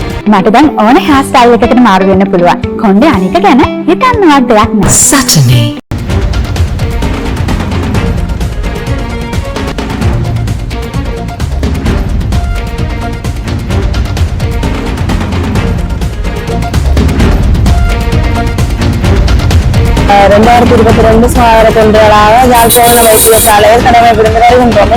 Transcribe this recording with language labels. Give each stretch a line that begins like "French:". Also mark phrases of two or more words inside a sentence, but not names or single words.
Sinhala: මට දැන් ඕන
English: hair style
Sinhala: එකකට මාරු වෙන්න පුළුවන්. කොණ්ඩේ අනික ගැන හිතන්නවත් දෙයක් නෑ. Saturday.
Tamil: ரெண்டாயிரத்தி 22 சுகாதார தொண்டுகளாக யாழ்ப்பாண வைத்தியசாலையில் கடமை புரிந்து வருகின்றோம்.